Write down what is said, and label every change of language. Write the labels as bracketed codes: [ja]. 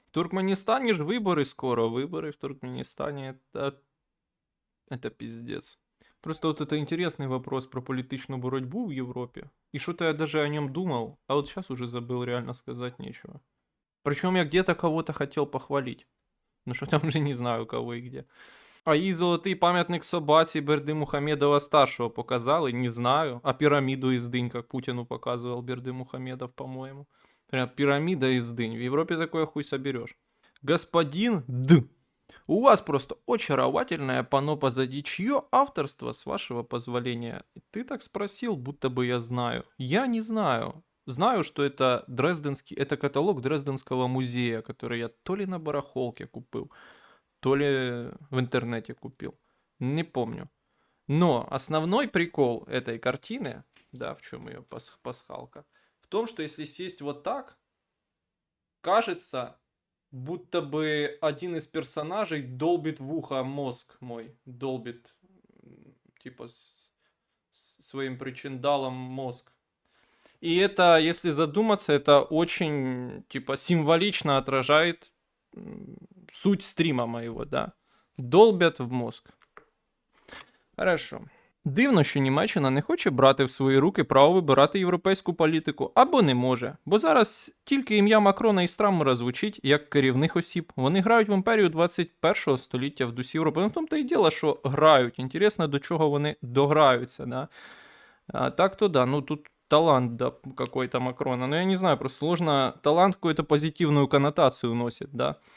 [ru] В Туркменистане же выборы скоро. Выборы в Туркменистане это пиздец. Просто вот это интересный вопрос про политичную борьбу в Европе. И что-то я даже о нем думал, а вот сейчас уже забыл, реально сказать нечего. Причем я где-то кого-то хотел похвалить. [uk] Ну що там вже не знаю кого і где. А їй золотий пам'ятник собаці [ru] Бердымухамедова старшего [uk] показали, не знаю. [ru] А пирамиду из дынь, как Путину показывал Бердымухамедов, по-моему. Прям пирамида из дынь. В Европе такое хуй соберешь. Господин Д. У вас просто очаровательное панно позади. Чье авторство, с вашего позволения? Ты так спросил, будто бы я знаю. Я не знаю. Знаю, что это это каталог Дрезденского музея, который я то ли на барахолке купил, то ли в интернете купил. Не помню. Но основной прикол этой картины, да, в чем ее пасхалка, в том, что если сесть вот так, кажется, будто бы один из персонажей долбит в ухо мозг мой. Долбит, типа, своим причиндалом мозг. И это, если задуматься, это очень, типа, символично отражает суть стрима моего, да. Долбят в мозг. Хорошо. [uk] Дивно, що Німеччина не хоче брати в свої руки право вибирати європейську політику, або не може. Бо зараз тільки ім'я Макрона і Страммера звучить як керівних осіб. Вони грають в імперію 21 століття в дусі Європи. Ну, в тому-то і діло, що грають. Інтересно, до чого вони дограються, да. [ru] А так то да, ну тут талант, да, какой-то Макрона. Но я не знаю, просто сложно. Талант какую-то позитивную коннотацию носит, да.